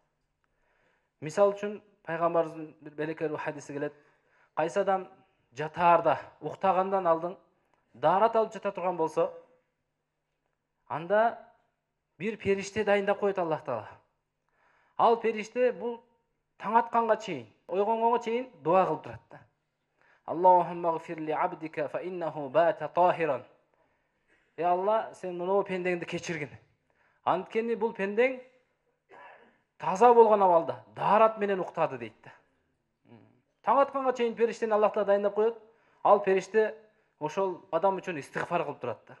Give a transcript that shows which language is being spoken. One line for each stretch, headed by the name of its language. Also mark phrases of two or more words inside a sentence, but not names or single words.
Kyrgyz: Мисал үчүн пайгамбарыбыздын бир белекелүү хадиси келет: кайсы адам жатаарда, уктагандан алдын даарат алып жата турган болсо, анда бир периште дайындап коет Аллах Таала. Ал периште бул таң атканга чейин, ойгонгонго чейин дуа кылып турат да.
Arabic: اللهم اغفر لعبدك فإنه بات طاهرا.
Kyrgyz: Алла, сен мынау пендеңди кечиргин. Анткени бул пендең таза болгон абалда, даарат менен уктады дейт да. Таң атканга чейин периштени Аллах Таала дайындап коет. Ал периште ошол адам үчүн истигфар кылып турат да.